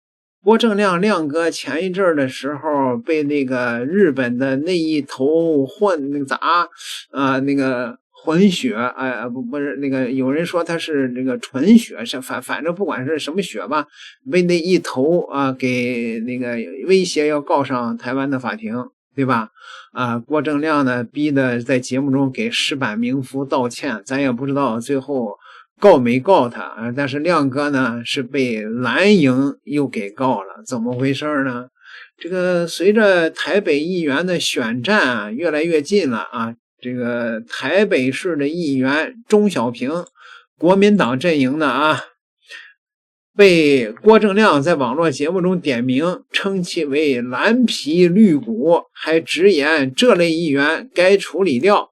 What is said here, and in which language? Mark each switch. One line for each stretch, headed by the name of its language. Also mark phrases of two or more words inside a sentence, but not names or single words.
Chinese: 郭正亮亮哥前一陣的時候被那個日本的那一頭那个混血，不是那个有人說他是那個純血，反正不管是什麼血吧，被那一頭給那個威脅要告上台灣的法庭，對吧？郭正亮呢逼的在節目中給石板明夫道歉，咱也不知道最後告沒告他，但是亮哥呢是被藍營又給告了，怎麼回事呢？這個隨着台北議員的選戰越來越近了啊，這個台北市的議員鍾小平，國民黨陣營的被郭正亮在網絡節目中點名，稱其為藍皮綠骨，還直言這類議員該處理掉。